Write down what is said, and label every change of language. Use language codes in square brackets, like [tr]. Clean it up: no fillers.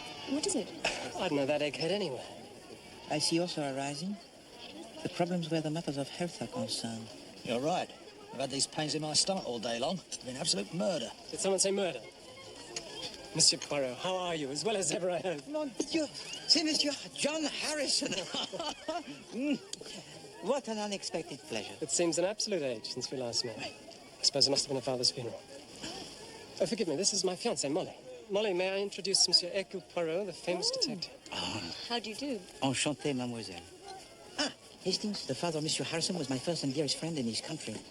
[en] What is it? I'd know that egghead anyway. I see also arising the problems where the matters of health are concerned. You're right. I've had these pains in my stomach all day long. It's been absolute murder. Did someone say murder? Monsieur Poirot, how are you? As well as ever, I hope. [fr] Mon Dieu, c'est Monsieur John Harrison. [en] What an unexpected pleasure. It seems an absolute age since we last met. I suppose it must have been a father's funeral. Oh, forgive me, this is my fiancée, Molly. Molly, may I introduce Monsieur Hercule Poirot, the famous detective? How do you do? [fr] Enchanté, mademoiselle. [en] Ah, Hastings, the father of Monsieur Harrison was my first and dearest friend in his country.